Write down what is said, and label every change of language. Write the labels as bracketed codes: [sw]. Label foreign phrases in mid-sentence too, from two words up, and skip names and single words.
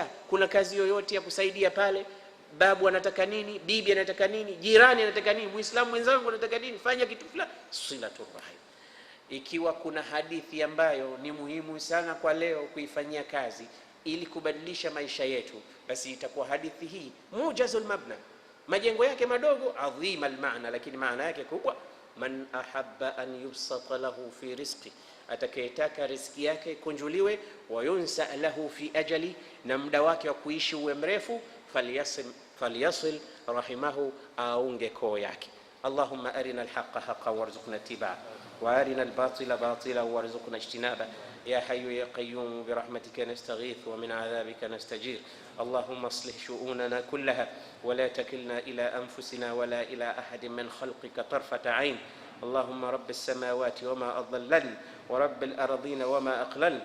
[sw] Kuna kazi yoyote ya kusaidia pale, babu anataka nini, bibi anataka nini, jirani anataka nini, muislamu mwenzangu anataka nini, fanya kitu fulani, [ar] صلة الرحم. [sw] Ikiwa kuna hadithi ambayo ni muhimu sana kwa leo kuifanyia kazi ili kubadilisha maisha yetu, basi itakuwa hadithi hii [ar] موجز المبنى, [sw] majengo yake madogo, [ar] عظيم المعنى, [sw] lakini maana yake kubwa. [ar] من أحب أن يبسط له في رزقه, [sw] atakayetaka riziki yake kunjuliwe, [ar] وينسأ له في أجله, [sw] na muda wake wa kuishi uwe mrefu, [ar] فليصل رحمه, [sw] aunge koo yake. [ar] اللهم أرنا الحق حقا وارزقنا اتباعه وأرنا الباطل باطلا وارزقنا اجتنابه. يا حي يا قيوم برحمتك نستغيث ومن عذابك نستجير. اللهم اصلح شؤوننا كلها ولا تكلنا إلى أنفسنا ولا إلى أحد من خلقك طرفة عين. اللهم رب السماوات وما أضلل ورب الأرضين وما أقلل.